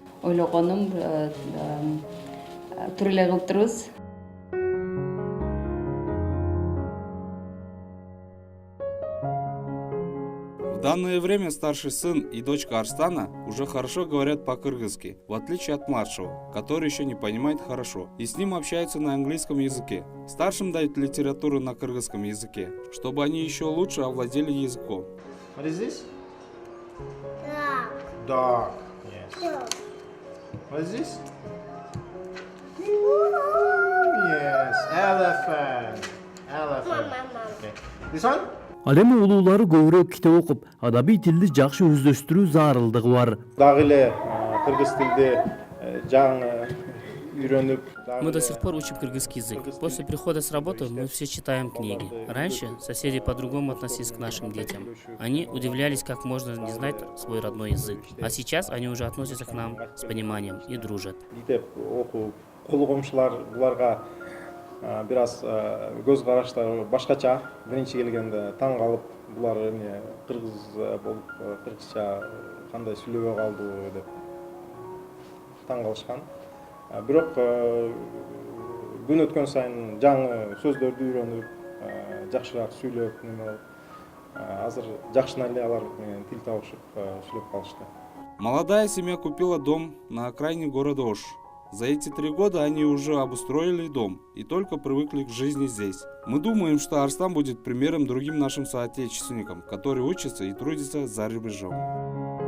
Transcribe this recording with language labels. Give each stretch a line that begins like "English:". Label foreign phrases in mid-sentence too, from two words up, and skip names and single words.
Russian: В данное время старший сын и дочка Арстана уже хорошо говорят по-кыргызски, в отличие от младшего, который еще не понимает хорошо, и с ним общаются на английском языке. Старшим дают литературу на кыргызском языке, чтобы они еще лучше овладели языком.
English: What is this? Dog. Yes. What is this? Yes. Elephant. Okay. This one?
Kyrgyz: Ал эми улуулары көбүрөөк китеп окуп, адабий тилди жакшы өздөштүрүү зарылдыгы бар. Дагы эле кыргыз тилде жаңы үйрөнүп.
Russian: Мы до сих пор учим кыргызский язык. После прихода с работы мы все читаем книги. Раньше соседи по-другому относились к нашим детям. Они удивлялись, как можно не знать свой родной язык. А сейчас они уже относятся к нам с пониманием и дружат.
Kyrgyz: Кул комшулар буларга бир аз көз караштары башкача. Биринчи келгенде таң калып, булар эмне кыргыз болуп, кыргызча кандай сүйлөбөй калды деп таң калышкан. Бирок күн өткөн сайын жаңы сөздөрдү үйрөнүп, жакшыраак сүйлөп, азыр жакшына эле алар менен тил табышып сүйлөп калышты.
Russian: Молодая семья купила дом на окраине города Ош. За эти 3 года они уже обустроили дом и только привыкли к жизни здесь. Мы думаем, что Арстан будет примером другим нашим соотечественникам, которые учатся и трудятся за рубежом.